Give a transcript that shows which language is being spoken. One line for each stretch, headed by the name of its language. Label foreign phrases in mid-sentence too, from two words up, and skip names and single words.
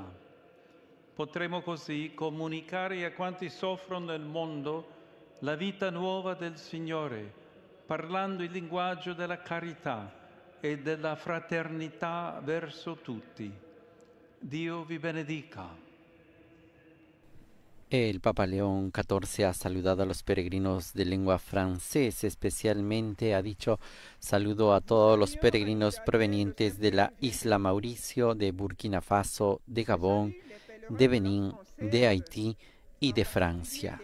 Italian: Potremo così comunicare a quanti soffrono nel mondo la vita nuova del Signore, parlando il linguaggio della carità e della fraternità verso tutti. Dio vi benedica.
Spanish: El Papa León XIV ha saludado a los peregrinos de lengua francesa, especialmente ha dicho saludo a todos los peregrinos provenientes de la isla Mauricio, de Burkina Faso, de Gabón, de Benín, de Haití y de Francia.